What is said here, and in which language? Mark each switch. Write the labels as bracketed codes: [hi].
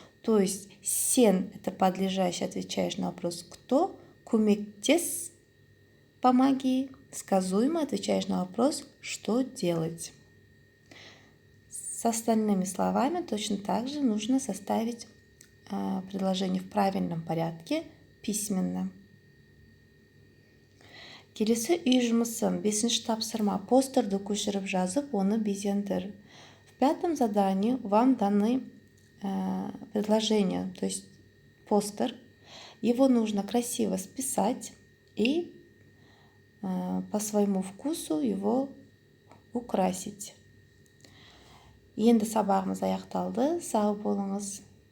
[ru] То есть сен – это подлежащее, отвечаешь на вопрос «кто?», көмектес – помоги, сказуемо отвечаешь на вопрос «что делать?». С остальными словами точно так же нужно составить предложение в правильном порядке письменно. [kk] Келесі үй жұмысы, 5-ші тапсырма. Постерді көшіріп жазып, оны безендір. [ru] В 5-м задании вам даны предложение, то есть постер. Его нужно красиво списать и по своему вкусу его украсить. [kk] Енді сабағымыз аяқталды. Сау болыңыз.